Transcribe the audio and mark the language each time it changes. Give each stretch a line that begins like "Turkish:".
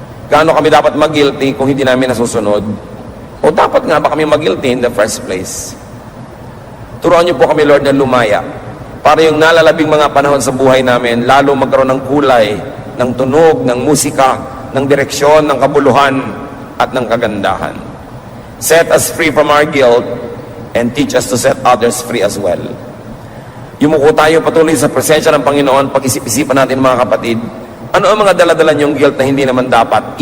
Filipino: Gaano kami dapat mag-guilty kung hindi namin nasusunod? O dapat nga ba kami mag-guilty
English: in the first place?
Filipino: Turuan niyo po kami, Lord, na lumaya para yung nalalabing mga panahon sa buhay namin, lalo magkaroon ng kulay, ng tunog, ng musika, ng direksyon, ng kabuluhan, at ng kagandahan.
English: Set us free from our guilt and teach us to set others free as well.
Filipino: Yumuko tayo patuloy sa presensya ng Panginoon, pag-isip-isipan natin mga kapatid, ano ang mga daladala niyong guilt na hindi naman dapat